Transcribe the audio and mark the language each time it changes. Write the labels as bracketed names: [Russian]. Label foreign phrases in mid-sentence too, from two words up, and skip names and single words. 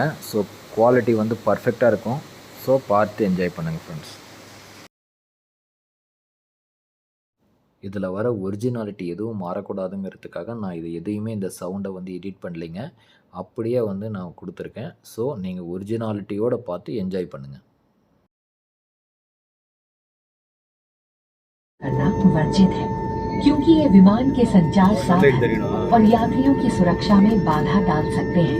[English] so quality [Tamil] வந்து பர்ஃபெக்டாக இருக்கும். ஸோ பார்த்து என்ஜாய் பண்ணுங்கள் ஃப்ரெண்ட்ஸ். இதில் வர ஒரிஜினாலிட்டி எதுவும் மாறக்கூடாதுங்கிறதுக்காக நான் இது எதையுமே இந்த சவுண்டை வந்து எடிட் பண்ணலைங்க. அப்படியே வந்து நான் கொடுத்துருக்கேன். ஸோ நீங்கள் ஒரிஜினாலிட்டியோடு பார்த்து என்ஜாய் பண்ணுங்கள். [Hindi] वर्जित है क्योंकि ये विमान के संचार साधन और यात्रियों की सुरक्षा में बाधा डाल सकते हैं।